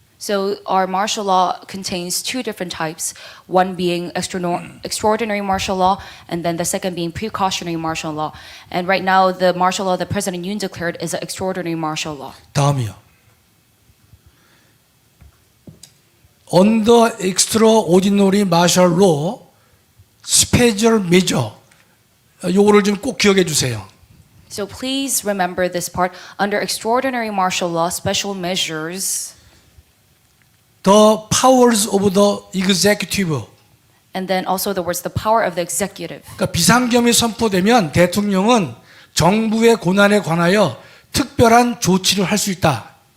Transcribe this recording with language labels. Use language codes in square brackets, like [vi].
[en] So our martial law contains two different types, one being extraordinary martial law and then the second being precautionary martial law. And right now the martial law that President Yoon declared is an extraordinary martial law. [ko] 다음이요. [en] Under extraordinary martial law, special measure. [ko] 요거를 좀 꼭 기억해 주세요. [en] So please remember this part. Under extraordinary martial law, special measures, The powers of the executive. and then also the words the power of the executive. [ko] 그러니까 비상계엄이 선포되면 대통령은 정부의 권한에 관하여 특별한 조치를 할 수 있다.